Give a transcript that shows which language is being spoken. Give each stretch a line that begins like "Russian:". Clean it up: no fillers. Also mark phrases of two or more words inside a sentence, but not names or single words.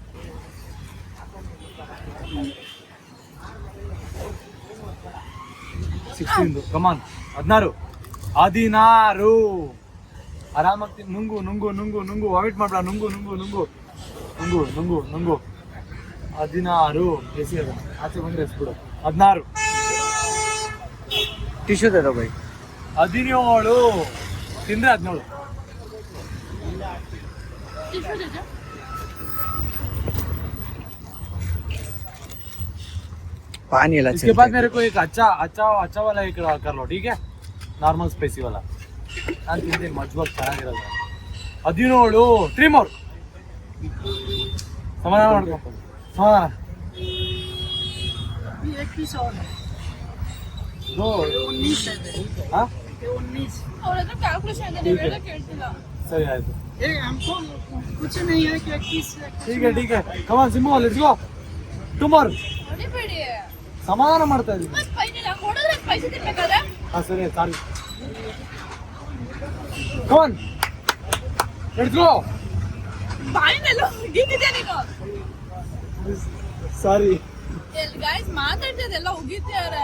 Kannada: 16 ಕಮಾನ್ 16 ಆರಾಮಾಗಿ ನುಂಗು ವಾಮಿಟ್ ಮಾಡ್ಬೇಡ. ನುಂಗು 16 ಎಸಿ ಅದ ಆಚೆ ಬಂದ್ರೆ ಎಸ್ಬಿಡು. 16
Hindi: टिश्यू दे दो भाई.
Kannada: 17 ತಿಂದ್ರೆ 17.
Hindi: पानी वाला. इसके बाद मेरे को एक अच्छा वाला एक कर लो, ठीक है?
English: normal spicy
Hindi: वाला.
Kannada: ನಾನು ತಿಂತೀನಿ ಮಜ್ಬಗ್ ಚೆನ್ನಾಗಿರೋದು. 17 3 more. ಸಮಾಧಾನ ಮಾಡ್ಕೊ. ಸಮಾಧಾನ.
Hindi: एक पीस और. 2 19 है. हाँ 19.
Kannada: ಅವ್ರ ಹತ್ರ ಕ್ಯಾಲ್ಕುಲೇಷನ್ ಇದೆ, ನೀವು ಹೇಳೋದು ಕೇಳ್ತಿಲ್ಲ. ಸರಿ ಆಯ್ತು.
Hindi: ए हमको कुछ नहीं है कि एक पीस. ठीक है
English: come on Simmu let's go. 2 more.
Kannada: ಹೊಡಿಬೇಡಿ. ಸಮಾಧಾನ ಮಾಡ್ತಾ ಇದ್ದೀನಿ. ಮತ್ತೆ ಸ್ಪೈಸಿ ಇಲ್ಲ, ಹೊಡೆದ್ರೆ ಸ್ಪೈಸಿ ತಿನ್ಬೇಕಾದ್ರೆ. ಹಾಂ ಸರಿ ಸಾರಿ.
English: come on let's go.
Kannada: ಬಾಯಿನೆಲ್ಲ ಉಗಿತಿದ್ಯಾ ನೀನು? ಸಾರಿ ಗೈಸ್ ಮಾತಾಡ್ತಿದ್ದೆಲ್ಲ ಉಗಿತಿದ್ದಾರೆ.